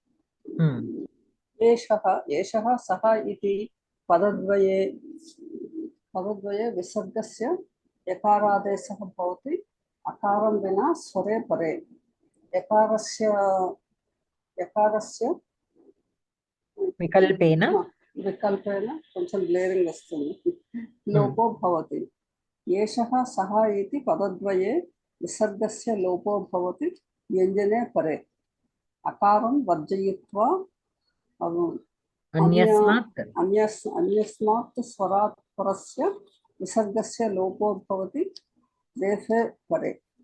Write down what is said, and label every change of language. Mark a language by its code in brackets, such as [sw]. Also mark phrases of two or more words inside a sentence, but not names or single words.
[sa] एषः सः इति पदद्वये विसर्गस्य यकारादेशः भवति अकारं विना स्वरे परे. यकारस्य विकल्पेन [te] కొంచెం గ్లేరింగ్ వస్తుంది [sa] लोपो भवति. एषः सः इति पदद्वये विसर्गस्य लोपो भवति व्यञ्जने परे. अकारं वर्जयित्वा अन्यस्मात् स्वरात् परस्य विसर्गस्य लोपो भवति रेफे परे.